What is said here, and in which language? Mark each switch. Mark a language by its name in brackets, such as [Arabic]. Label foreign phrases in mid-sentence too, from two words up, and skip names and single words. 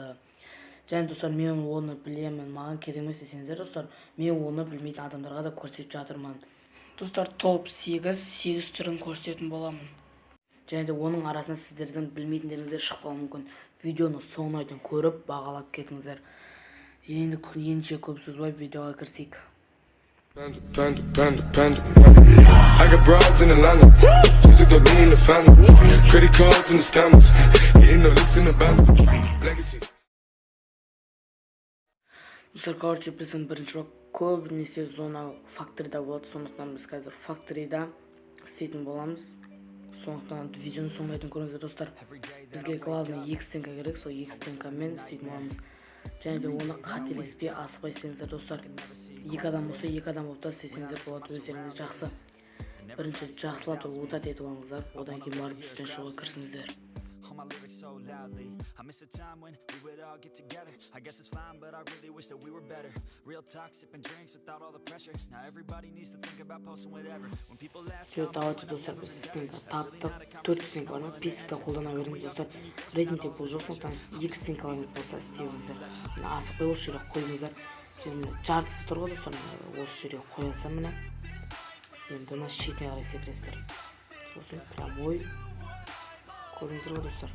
[Kazakh] Және достар, мен оны білемін, маған керек емес десеңіздер, достар, мен оны білмейтін адамдарға да көрсетіп жатырмын. Достар, топ 8 түрін көрсететін боламын. Және де оның арасында сіздердің білмейтіндеріңіздер шығып қалуы мүмкін. Видеоны соңына дейін көріп бағалап кетіңіздер. Ендеше көп созбай видеоға кірісейік. [English] I got broads in Atlanta, just took the lean in the family, credit cards and the scammers, hitting the licks in the band, legacy. [Kazakh] Короче, біздің бірінші көбінесе зона факторида болады, сондықтан біз қазір факторида істейтін боламыз. Сондықтан видеоны соңына дейін көріңіздер достар. Бізге главный X-тенка керек, сол X-тенкамен істейтін боламыз. Және де оны қателеспей асықпай істеңіздер достар. Екі адам болса, екі адам болып та істесеңіздер болады, өздеріңіз жақсы. Бірінші жақсылап тұрып отат етіп алыңыздар, одан кейін барып үстен шығуға кірісіңіздер. [English] My lyrics so loudly. I miss a time when we would all get together. I guess it's fine, but I really wish that we were better. Real talk, sipping drinks without all the pressure. Now everybody needs to think about posting whatever. When people ask [Russian] Все, давайте [Kazakh] достар, біз стенка таптық, 4 стенка бар ма? 5-ті қолдана беріңіз достар. Рейтингте бұл жоқ, сондықтан 2 стенкаларыңыз болса істейіңіздер. Асықпай осы жерге қойыңыздар. Және жартысы тұр ғой достар, осы жерге қоясыздар міне. Енді мына шетіне қарай секіресіздер. Сосын прямой көріңіздер ғой достар.